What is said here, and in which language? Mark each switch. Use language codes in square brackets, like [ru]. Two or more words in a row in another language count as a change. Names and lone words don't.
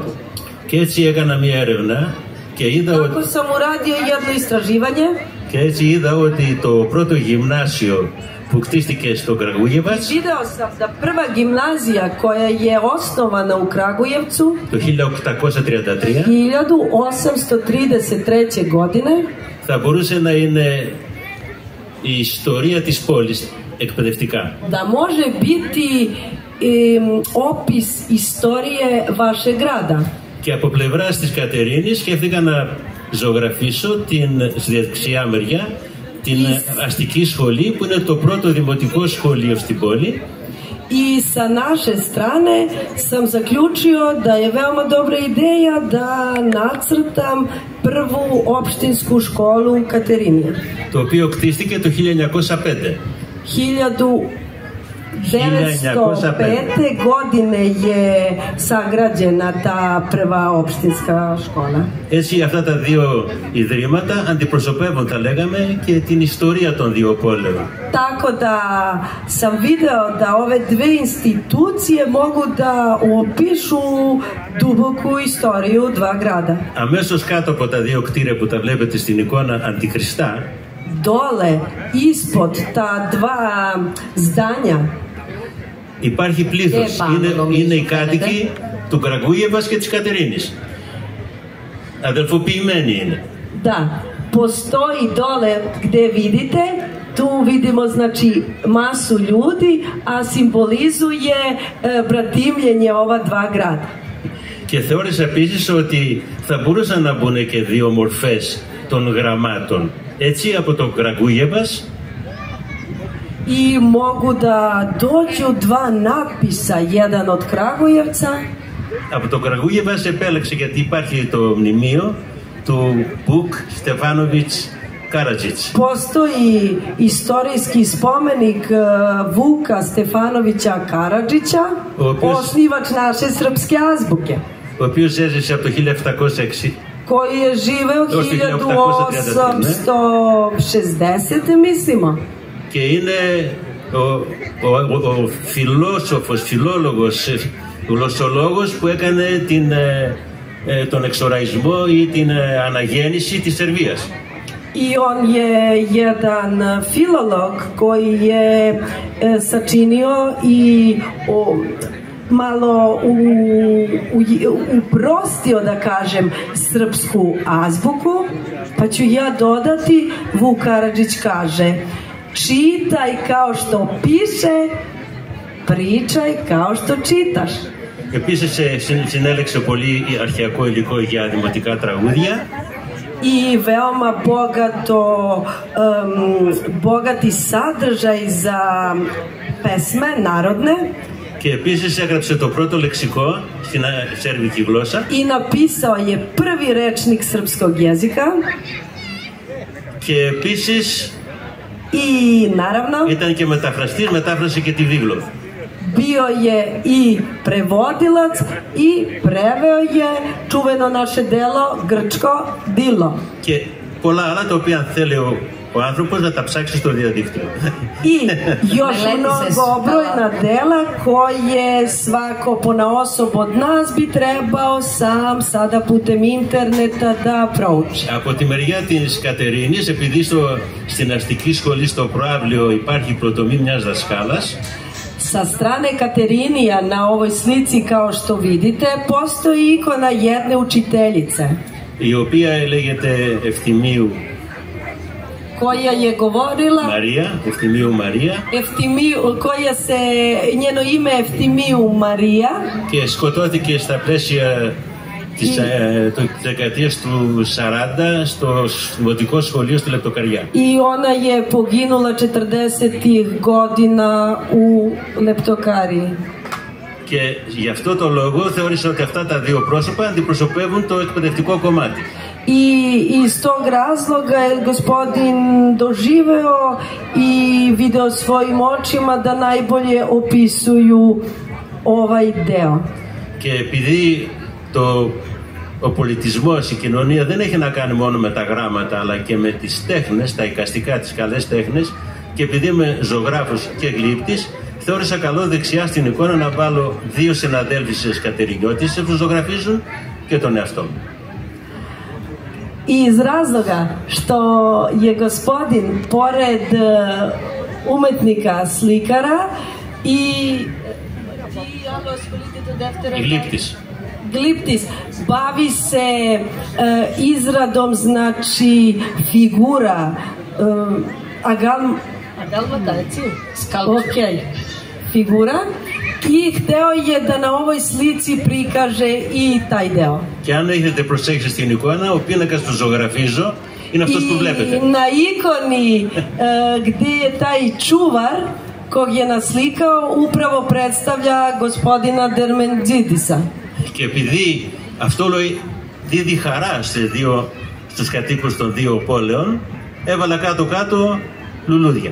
[el] Και έτσι έκανα μια έρευνα και είδα ότι... [sr] Tako sam uradio jedno istraživanje. [el] Και έτσι είδα ότι το πρώτο γυμνάσιο που χτίστηκε στο Κραγούγεβας [sr] Video sam da prva gimnazija koja je osnovana u Kragujevcu [el] το [sr] 1833. godine [el] θα μπορούσε να είναι η ιστορία της πόλης εκπαιδευτικά. [sr] Da može biti opis istorije vašeg grada. [el] Και από πλευράς της Κατερίνης σκέφτηκα να ζωγραφίσω στη δεξιά μεριά την αστική σχολή, που είναι το πρώτο δημοτικό σχολείο στην πόλη. [sr] I sa naše strane sam zaključio da je veoma dobra ideja da nacrtam prvu opštinsku školu u Katerinija. [el] Το οποίο κτίστηκε το 1905. [sr] 1905. godine je sagrađena ta prva opštinska škola. [el] Έτσι αυτά τα δύο ιδρύματα αντιπροσωπεύουν, θα λέγαμε, και την ιστορία των δύο πόλεων. [sr] Tako da sam video da ove dve institucije mogu da opišu duboku istoriju dva grada. [el] Αμέσως κάτω από τα δύο κτίρια που τα βλέπετε στην εικόνα αντικριστά, [sr] Dole, ispod ta dva zdanja, [el] υπάρχει πλήθος. Είναι οι κάτοικοι του Γκραγκούγεβας και της Κατερίνης. Αδελφοποιημένοι είναι. [sr] da, postoji dole gde vidite, tu vidimo znači masu ljudi, a simbolizuje bratimljenje ova dva grada. [el] Και θεώρησα επίσης ότι θα μπορούσαν να μπουν και δύο μορφές των γραμμάτων. Έτσι από το Γκραγκούγεβας [sr] I mogu da dođu dva natpisa, jedan od Kragujevca. [el] Από το Γκραγκούγεβας επέλεξε γιατί υπάρχει το μνημείο του Vuk Stefanović Karadžić. [sr] Postoji istorijski spomenik Vuka Stefanovića Karadžića, osnivač naše srpske azbuke, [el] Ο οποίος έζησε από το 1760 [sr] koji je živeo 1860. mislimo. [el] και είναι ο φιλόσοφος, φιλόλογος, γλωσσολόγος που έκανε τον εξοραϊσμό ή την αναγέννηση της Σερβίας. [sr] I on je jedan filolog koji je sačinio i malo uprostio, da kažem, srpsku azbuku, pa ću ja dodati, Vuk Karadžić kaže: čitaj kao što piše, pričaj kao što čitaš. [el] Επίσης συνέλεξε πολύ αρχαιακό υλικό για δημοτικά τραγούδια. [sr] I veoma bogati sadržaj za pesme narodne. [el] Και επίσης έγραψε το πρώτο λεξικό στην σέρβικη γλώσσα. [sr] I napisao je prvi rečnik srpskog jezika. [el] Και επίσης [sr] I naravno [el] ήταν και μεταφραστής, μετάφρασε και τη βίβλο. [sr] Bio je i prevodilac i preveo je čuveno naše delo grčko Dilo. [el] Και πολλά άλλα τα οποία θέλει ο άνθρωπος να τα ψάξει στο διαδίκτυο. [sr] I još mnogo brojna dela koje svako ponaosob od nas bi trebao sam sada putem interneta da prouči. [el] Από τη μεριά της Κατερίνης, επειδή στην αστική σχολή στο προαύλιο υπάρχει προτομή μιας δασκάλας, [sr] Sa strane Katerinija na ovoj slici, kao što vidite, postoji ikona jedne učiteljice, [el] η οποία λέγεται Ευθυμίου [sr] koja je govorila [el] Μαρία, Ευθυμίου Μαρία, [sr] koja se, njeno ime je Eftimiju Marija, [el] και σκοτώθηκε στα πλαίσια της δεκαετίας του 40 στο δημοτικό σχολείο στη Λεπτοκαριά. [sr] I ona je poginula 40-ih godina u Leptokariji. [el] Και γι' αυτό το λόγο θεώρησα ότι αυτά τα δύο πρόσωπα αντιπροσωπεύουν το εκπαιδευτικό κομμάτι. [sr] I iz tog razloga je gospodin doživeo i video svojim očima da najbolje opisuju ovaj deo. [el] Και επειδή ο πολιτισμός, η κοινωνία δεν έχει να κάνει μόνο με τα γράμματα αλλά και με τις τέχνες, τα εικαστικά, τις καλές τέχνες, και επειδή είμαι ζωγράφος και γλύπτης, θεώρησα καλό δεξιά στην εικόνα να βάλω δύο συναδέλφισες Κατερινιώτης που ζωγραφίζουν και τον εαυτό μου. [sr] Iz razloga što je gospodin pored umetnika slikara i gliptis bavi se izradom, znači, figura figura, i hteo je da na ovoj slici prikaže i taj deo. [el] Και αν έχετε προσέξει στην εικόνα, ο πίνακας του ζωγραφίζω είναι αυτός που βλέπετε. [sr] I na ikoni gde je taj čuvar, kog je naslikao upravo predstavlja gospodina Dermendžidisa. [el] Και επειδή αυτό δίδει χαρά στους κατοίκους των δύο πόλεων, έβαλα κάτω-κάτω λουλούδια.